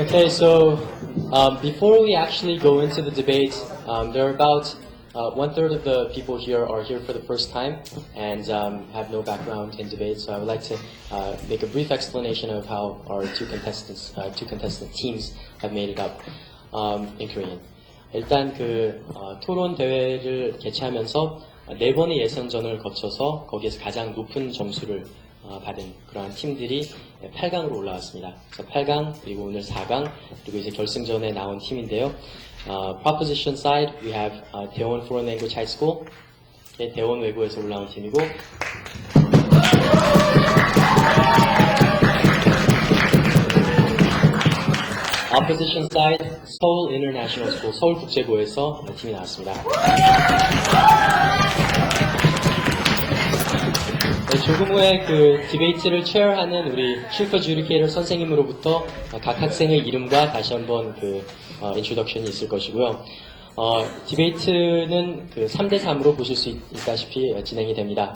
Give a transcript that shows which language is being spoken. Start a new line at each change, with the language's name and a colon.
English: Okay, so before we actually go into the debate, there are about 1/3 of the people here are here for the first time and have no background in debate. So I would like to make a brief explanation of how our two contestant teams have made it up in Korean.
Korean: 일단 토론 대회를 개최하면서 4번의 예선전을 거쳐서 거기에서 가장 높은 점수를 받은 그러한 팀들이 8강으로 올라왔습니다. 그래서 8강, 그리고 오늘 4강, 그리고 이제 결승전에 나온 팀인데요.
English: Proposition side, we have 대원 Foreign Language High School,
Korean: 대원외고에서 올라온 팀이고,
English: Opposition side, Seoul International School,
Korean: 서울국제고에서 팀이 나왔습니다. 네, 조금 후에 디베이트를 체어하는 우리 Chief Adjudicator 선생님으로부터 각 학생의 이름과 다시 한번 인트로덕션이 있을 것이고요. 디베이트는 3대3으로 보실 수 있다시피 진행이 됩니다.